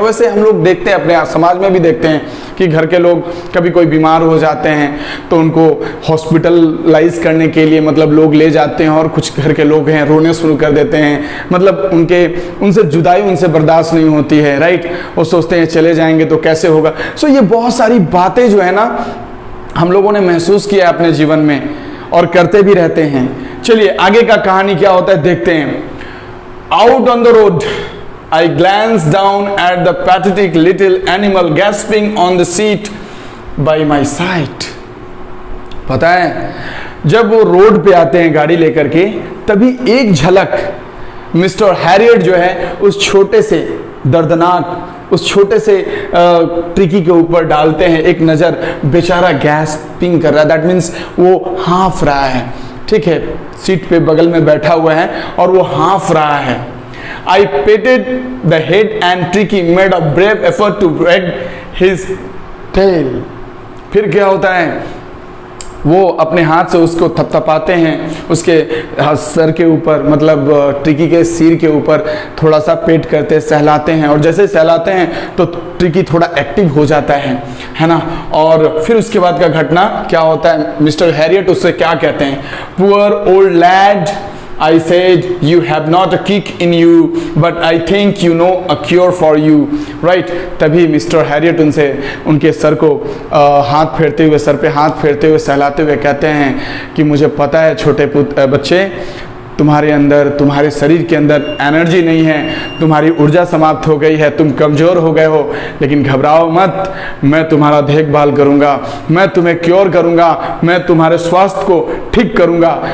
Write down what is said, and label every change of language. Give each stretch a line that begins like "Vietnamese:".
Hindi: वैसे हम लोग देखते हैं, अपने समाज में भी देखते हैं कि घर के लोग कभी कोई बीमार हो जाते हैं तो उनको हॉस्पिटलाइज करने के लिए मतलब लोग ले जाते हैं, और कुछ घर के लोग हैं रोने शुरू कर देते हैं, मतलब उनसे जुदाई उनसे बर्दाश्त नहीं होती है, राइट। वो सोचते हैं चले जाएंगे तो कैसे होगा। सो ये बहुत सारी बातें जो है ना हम लोगों ने महसूस किया अपने जीवन में और करते भी रहते हैं। चलिए आगे का कहानी क्या होता है देखते हैं।
English: Out on the road, I glanced down at the pathetic little animal gasping on the seat by my side.
Hindi: पता है, जब वो रोड पे आते हैं गाड़ी लेकर के, तभी एक झलक मिस्टर हैरियट जो है उस छोटे से दर्दनाक, उस छोटे से ट्रिकी के ऊपर डालते हैं एक नज़र। बेचारा गैस्पिंग कर रहा है,
English: that means
Hindi: वो हाँफ रहा है, ठीक है, सीट पे बगल में बैठा हुआ है और वो हाँफ रहा है।
English: I patted the head and Tricky made a brave effort to wag his tail.
Hindi: फिर क्या होता है, वो अपने हाथ से उसको थपथपाते हैं, उसके सर के ऊपर, मतलब ट्रिकी के सिर के ऊपर थोड़ा सा पेट करते सहलाते हैं। और जैसे सहलाते हैं तो ट्रिकी थोड़ा एक्टिव हो जाता है ना। और फिर उसके बाद का घटना क्या होता है, मिस्टर हैरियट उससे क्या कहते हैं,
English: Poor old lad, I said, you have not a kick in you, but I think you know a cure for you, right?
Hindi: तभी मिस्टर हैरियट उनके सर को हाथ फेरते हुए, सर पे हाथ फेरते हुए, सहलाते हुए कहते हैं कि मुझे पता है छोटे बच्चे, तुम्हारे अंदर, तुम्हारे शरीर के अंदर एनर्जी नहीं है, तुम्हारी ऊर्जा समाप्त हो गई है, तुम कमज़ोर हो गए हो, लेकिन घबराओ मत, मैं तुम्हारा देखभाल करूंगा, मैं तुम्हें क्योर करूंगा, मैं तुम्हारे स्वास्थ्य को ठीक करूंगा।